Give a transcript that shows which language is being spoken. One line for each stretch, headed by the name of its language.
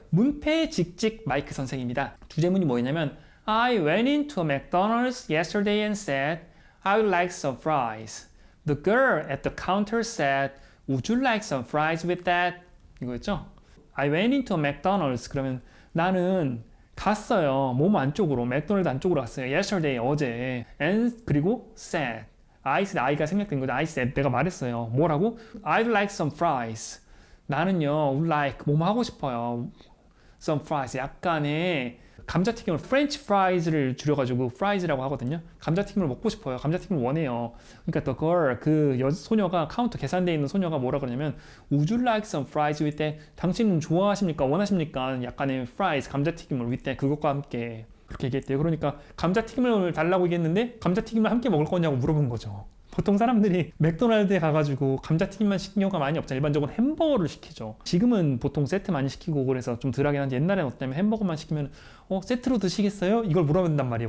Korean: 문패직직 마이크 선생입니다.
English: 주제문이 뭐였냐면 I went into a McDonald's yesterday and said I would like some fries. The girl at the counter said Would you like some fries with that?
Korean: 이거였죠?
English: I went into a McDonald's
Korean: 그러면 나는 갔어요. 몸 안쪽으로 맥도날드 안쪽으로 갔어요. Yesterday 어제 and 그리고
English: said I said
Korean: I가 생략된 거죠. I said 내가 말했어요. 뭐라고?
English: I'd like some fries.
Korean: 나는요, would like, 뭐뭐 하고 싶어요.
English: Some fries.
Korean: 약간의 감자튀김을 French fries를 줄여가지고 fries라고 하거든요. 감자튀김을 먹고 싶어요. 감자튀김을 원해요. 그러니까 the girl, 소녀가 카운터 계산대에 있는 소녀가 뭐라 그러냐면
English: Would you like some fries with that?
Korean: 당신은 좋아하십니까? 원하십니까? 약간의 fries, 감자튀김을
English: with that,
Korean: 그것과 함께. 그렇게 얘기했대요. 그러니까 감자튀김을 달라고 얘기했는데 감자튀김을 함께 먹을 거냐고 물어본 거죠. 보통 사람들이 맥도날드에 가가지고 감자튀김만 시키는 경우가 많이 없잖아요. 일반적으로 햄버거를 시키죠. 지금은 보통 세트 많이 시키고 그래서 좀 덜하긴 한데 옛날에는 어땠냐면 햄버거만 시키면 세트로 드시겠어요? 이걸 물어본단 말이에요.